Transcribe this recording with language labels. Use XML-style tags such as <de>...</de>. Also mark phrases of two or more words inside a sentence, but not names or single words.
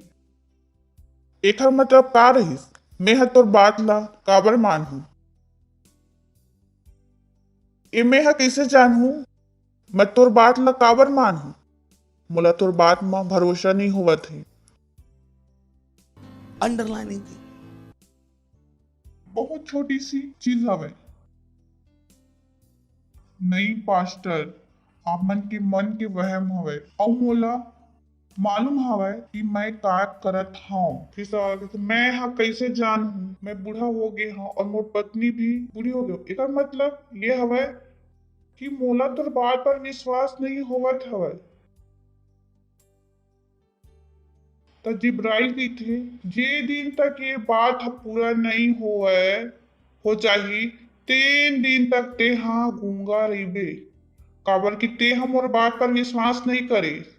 <hne>एकर मतलब का रहिस, मैं हा तोर बात ला काबर मानहूं। ए मैं हा कैसे जानहूं, मैं तोर बात ला काबर मानहूं, मोला तोर बात में भरोसा नहीं होवत है।</hne> <en>Underlining thing.</en> <hne>बहुत छोटी सी चीज हवे। नहीं पास्टर, आप मन के वहम हवे और मोला मालूम हवे कि मैं का करत हूँ। फिर सवाल कहते, मैं हा कैसे जानूं, मैं बूढ़ा हो गए हूँ और मोर पत्नी भी बूढ़ी हो गई। एकर मतलब ये हवे कि मोला तोर बात पर विश्वास नहीं होवत हवे। तो जिब्राइल की थे, जे दिन तक ये बात पूरा नहीं होवे हो जाही 3 दिन तक ते हाँ गूंगा रहिबे, काबर कि ते हम मोर बात पर विश्वास नहीं करे।</hne>